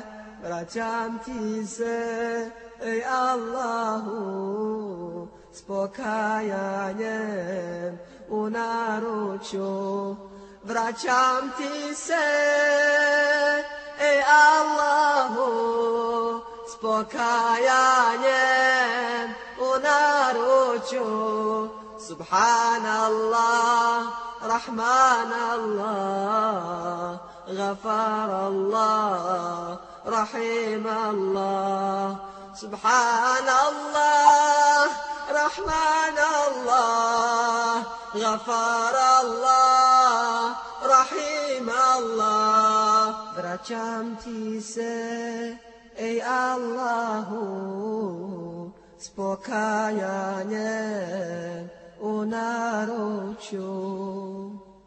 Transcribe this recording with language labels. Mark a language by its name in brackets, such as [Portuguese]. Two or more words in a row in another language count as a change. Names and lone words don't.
[Bosnian] Vraćam ti se, ej Allahu, s pokajanjem u naručju. Vraćam ti se, ej Allahu, s pokajanjem u naručju. [Arabic] سبحان الله رحمن الله غفار الله رحيم الله. سبحان الله رحمن الله غفار الله رحيم الله. [Bosnian] Vraćam ti se, ej Allahu, s pokajanjem u naručju.